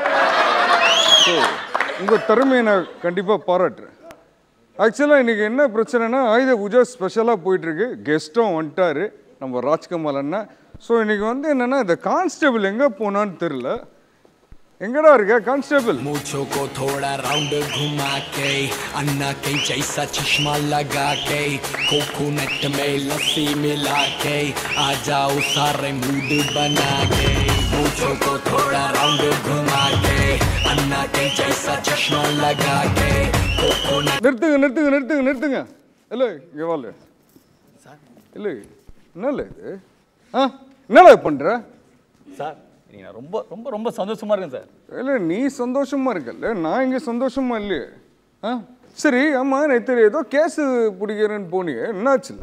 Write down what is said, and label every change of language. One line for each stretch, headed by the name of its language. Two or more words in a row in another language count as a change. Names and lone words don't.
Tamil: ஸோ உங்கள் திறமையை நான் கண்டிப்பாக பாராட்டுறேன். ஆக்சுவலாக இன்றைக்கி என்ன பிரச்சனைனா ஆயுத பூஜை ஸ்பெஷலாக போயிட்டுருக்கு. கெஸ்ட்டும் வந்துட்டார் நம்ம ராஜ்கமல் அண்ணன். ஸோ இன்றைக்கி வந்து என்னென்னா இந்த கான்ஸ்டேபிள் எங்கே போனான்னு தெரில. எங்கடா இருக்க கான்ஸ்டேபிள்?
Hindi: मूछों को थोड़ा राउंड घुमा के अन्ना के जैसा चश्मा लगा के कोकोनट में लस्सी मिला के आ जाओ सारे मूड बना के मूछों को थोड़ा राउंड घुमा के अन्ना के जैसा चश्मा लगा के कोकोनट
Tamil: நிறுத்துங்க நிறுத்துங்க நிறுத்துங்க நிறுத்துங்க. இல்லை இங்கே வாழ இல்லை என்னல்ல இது? என்னடா பண்ணுற சார்? நான் ரொம்ப ரொம்ப ரொம்ப சந்தோஷமா இருக்கேன் சார். இல்லை நீ சந்தோஷமா இருக்கல்ல, நான் இங்கே சந்தோஷமா இல்லையே. சரி ஆமாம், நேற்று ஏதோ கேஸு பிடிக்கிறேன்னு போனியே, என்னாச்சுல்ல?